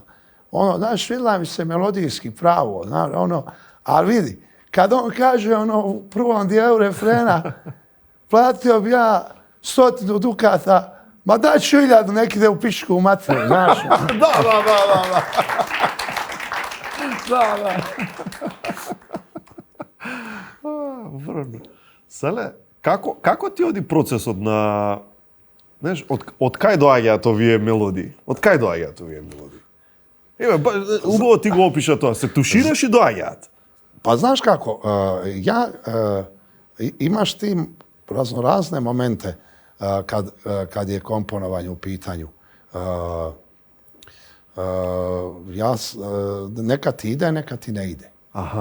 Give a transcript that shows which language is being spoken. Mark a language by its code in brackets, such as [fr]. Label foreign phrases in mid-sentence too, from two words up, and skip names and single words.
[sr] Znaš, svidla mi se melodijski pravo, ali vidi, kad on kaže u prvom dijelu refrena platio bi ja 100 dukata, ma daj 1000 neki da u pičku u materiju, znaš. Da. Vrlo. [mk] Sele, kako ti оди процесот на, знаеш, од кај доаѓаат овие мелодии? Од кај доаѓаат овие мелодии? Убаво ти го опиша тоа, се тушираш и доаѓаат. [sr] Pa znaš kako, imaš ti razne momente kad je komponovanje u pitanju. Neka ti ide, neka ti ne ide. Aha.